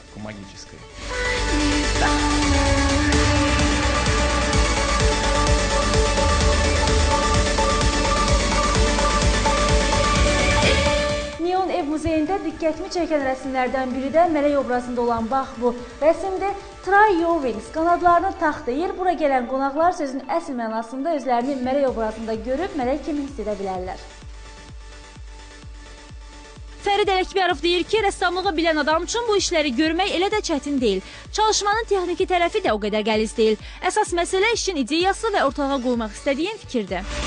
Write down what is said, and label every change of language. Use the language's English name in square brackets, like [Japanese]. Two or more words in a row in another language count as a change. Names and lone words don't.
[Azerbaijani] Neon ev muzeyində diqqətimi çəkən rəsmlərdən biri də mələk obrazında olan bax bu. [English] Rəsmdə Try your wings, [Azerbaijani] qanadlarını tax deyir. Bura gələn qonaqlar sözün əsl mənasında özlərini mələk obrazında görüb mələk kimi hiss edə bilərlər. Fərid Ələkbərov deyir ki, rəssamlığı bilən adam üçün bu işləri görmək elə də çətin deyil. Çalışmanın texniki tərəfi də o qədər qəliz deyil. Əsas məsələ işin ideyası və ortağa qoymaq istədiyin fikirdir.